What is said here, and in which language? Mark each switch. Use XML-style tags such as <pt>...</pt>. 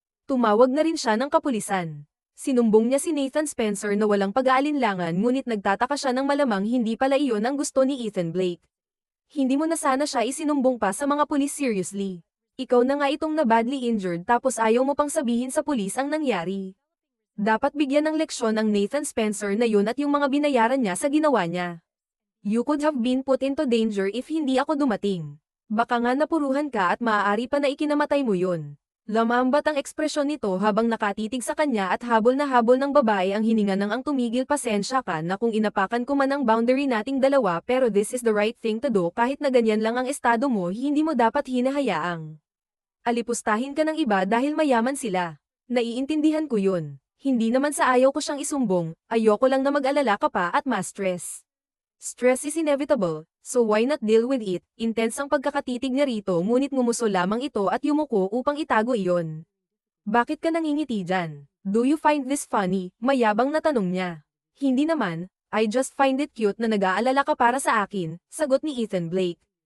<tl>Tumawag na rin siya ng kapulisan. Sinumbong niya si Nathan Spencer na walang pag-aalinlangan ngunit nagtataka siya ng malamang hindi pala iyon ang gusto ni Ethan Blake. Hindi mo na sana siya isinumbong pa sa mga pulis, seriously. Ikaw na nga itong na</tl> <en>badly injured</en> <tl>tapos ayaw mo pang sabihin sa pulis ang nangyari. Dapat bigyan ng leksyon ang Nathan Spencer na yun at yung mga binayaran niya sa ginawa niya.</tl> <en>You could have been put into danger if</en> <tl>hindi ako dumating. Baka nga napuruhan ka at maaari pa na ikinamatay mo yun. Lamambat ang ekspresyon nito habang nakatitig sa kanya at habol na habol ng babae ang hininga ng ang tumigil, pasensya ka na kung inapakan ko man ang boundary nating dalawa pero</tl> <en>this is the right thing to do,</en> <tl>kahit na ganyan lang ang estado mo hindi mo dapat hinahayaang alipustahin ka ng iba dahil mayaman sila. Naiintindihan ko yun. Hindi naman sa ayaw ko siyang isumbong, ayoko lang na mag-alala ka pa at ma-stress.</tl> <en>Stress is inevitable, so why not deal with it?</en> <tl>Intense ang pagkakatitig niya rito ngunit ngumuso lamang ito at yumuko upang itago iyon. Bakit ka nangingiti dyan?</tl> <en>Do you find this funny?</en> <tl>Mayabang na tanong niya. Hindi naman,</tl> <en>I just find it cute</en> <tl>na nag-aalala ka para sa akin, sagot ni Ethan Blake.</tl>